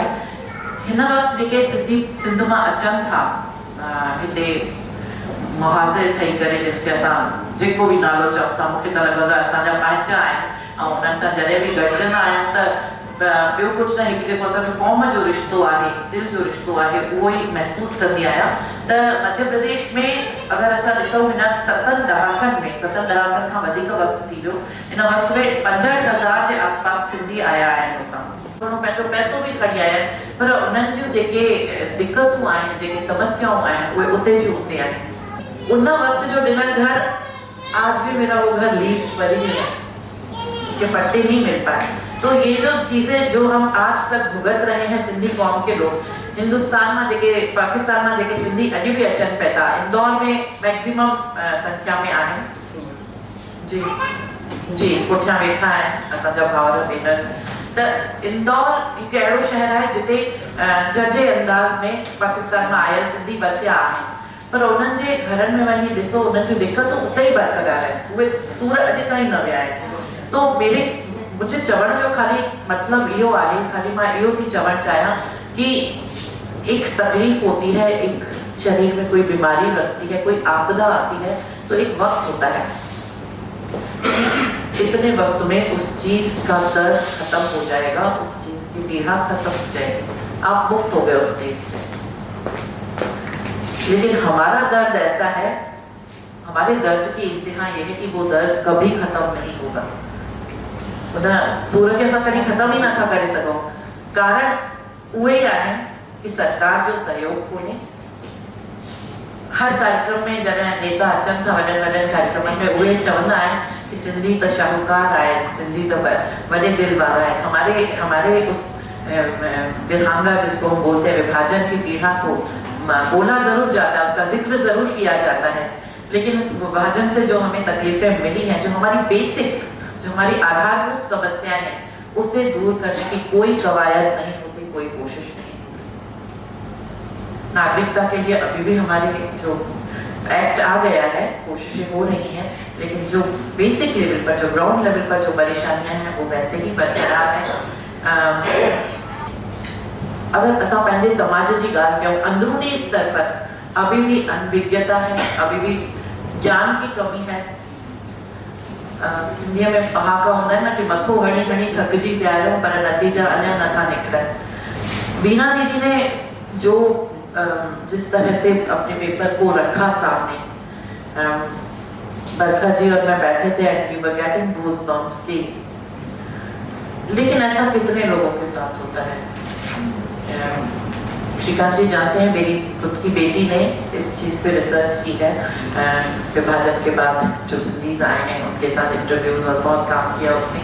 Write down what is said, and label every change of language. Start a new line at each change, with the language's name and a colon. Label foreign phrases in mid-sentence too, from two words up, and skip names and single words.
Sindhi: हिन वक़्तु जेके सिंध मां अचनि था हिते मुहाज़िर ठही करे, जिनखे असां जेको बि नालो चऊं था, मूंखे त लॻंदो आहे असांजा पंहिंजा आहिनि ऐं उन्हनि सां जॾहिं बि गॾिजंदा आहियूं त ॿियो कुझु न, हिकु जेको असांजो क़ौम जो रिश्तो आहे, दिलि जो रिश्तो आहे, उहो ई महसूसु कंदी आहियां। त मध्य प्रदेश में अगरि असां ॾिसूं हिन 7 ॾहाकनि खां वधीक वक़्तु थी वियो, इन वक़्त में 65,000 जे आसपास सिंधी आया आहिनि हुतां। थोरो पंहिंजो पैसो बि खणी आया आहिनि, पर उन्हनि जूं जेके दिक़तूं आहिनि, जेके समस्याऊं आहिनि, उहे उते जी उते आहिनि। उन वक़्त जो ॾिनल घर,
Hindi: आज भी मेरा वो घर लीज पर ही है, इसके पट्टे नहीं मिल पाए। तो ये जो चीज़ें जो हम आज तक भुगत रहे हैं सिंधी कौम के लोग, हिंदुस्तान में
Sindhi: जेके पाकिस्तान में जेके सिंधी अॼु बि अचनि पिया था, इंदौर में मैक्सिमम संख्या में आहिनि। जी पुठियां वेठा आहिनि असांजा भाउर भेनर। त इंदौर हिकु अहिड़ो शहर आहे जिते जजे अंदाज़ में पाकिस्तान में आयल सिंधी बसिया आहिनि, पर उन्हनि जे घरनि में वञी ॾिसो, उन्हनि जूं दिक़तूं उते ई बरक़रार आहिनि, उहे सूर अॼु ताईं न विया आहिनि।
Hindi: तो मुझे
Sindhi: चवण जो खाली मतलब इहो आहे, खाली मां इहो थी चवणु चाहियां
Hindi: कि एक तकलीफ होती है, एक शरीर में कोई बीमारी लगती है, कोई आपदा आती है, तो एक वक्त होता है, इतने वक्त में उस चीज का दर्द खत्म हो जाएगा, उस चीज की पीड़ा खत्म हो जाएगी, आप मुक्त हो गए उस चीज से। लेकिन हमारा दर्द ऐसा है, हमारे दर्द की इंतहा ये है कि वो दर्द कभी खत्म नहीं होगा।
Sindhi: सूर के असां कॾहिं ख़तम ई नथा करे सघूं। कारण उहे ई आहिनि कि सरकार जो सहयोग कोन्हे। हर कार्यक्रम में जॾहिं नेता अचनि था वॾनि कार्यक्रमनि में, उहे चवंदा आहिनि कि सिंधी त शाहूकार आहिनि, सिंधी त वॾे दिल वारा आहिनि।
Hindi: हमारे उस विरहांगा जिसको हम बोलते हैं, विभाजन की पीड़ा को बोला जरूर जाता है, उसका जिक्र जरूर किया जाता है, लेकिन उस विभाजन से जो हमें तकलीफें मिली हैं, जो हमारी बेसिक, जो हमारी आधारभूत समस्याएं हैं, उसे दूर करने की कोई कवायद नहीं होती, कोई कोशिश नहीं होती। नागरिकता के लिए अभी भी हमारे जो एक्ट आ गया है, कोशिशें हो रही हैं, लेकिन जो बेसिक लेवल पर, जो
English: ground level
Hindi: पर जो परेशानियां हैं, वो वैसे ही बरकरार हैं।
Sindhi: अगर असां पंहिंजे समाज जी ॻाल्हि कयूं,
Hindi: अंदरूनी स्तर पर अभी भी अनभिज्ञता है, अभी भी ज्ञान की कमी है।
Sindhi: सिंधीअ में पहाका हूंदा आहिनि न कि मथो हणी हणी थकिजी पिया आहियूं, पर नतीजा अञा नथा निकिरनि।
Hindi: बीना दीदी ने जो जिस तरह से अपने पेपर को रखा सामने, बरखा जी और मैं बैठे थे
English: and we were getting goosebumps
Hindi: की, लेकिन ऐसा कितने लोगों के साथ होता है। श्रीकांत जी जानते हैं, मेरी खुद की बेटी ने इस चीज़ पे रिसर्च की है, विभाजन के बाद जो सिंधीज आए हैं उनके साथ इंटरव्यूज और बहुत काम किया उसने।